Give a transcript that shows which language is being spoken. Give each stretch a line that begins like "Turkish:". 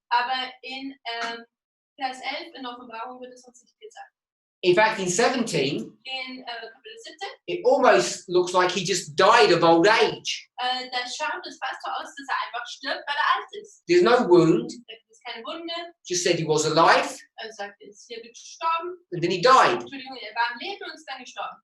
German: Aber in Vers 11 in Offenbarung wird es uns nicht gesagt.
English: In fact, in 17,
German: In Kapitel 17,
English: it almost looks like he just died of old age.
German: da schaut es fast so aus, dass er einfach stirbt, weil er alt ist.
English: There's no wound,
German: Da gibt es keine Wunde.
English: just said he was alive,
German: Er sagt, er ist hier gestorben.
English: and then he died.
German: Entschuldigung, er war am Leben und ist dann gestorben.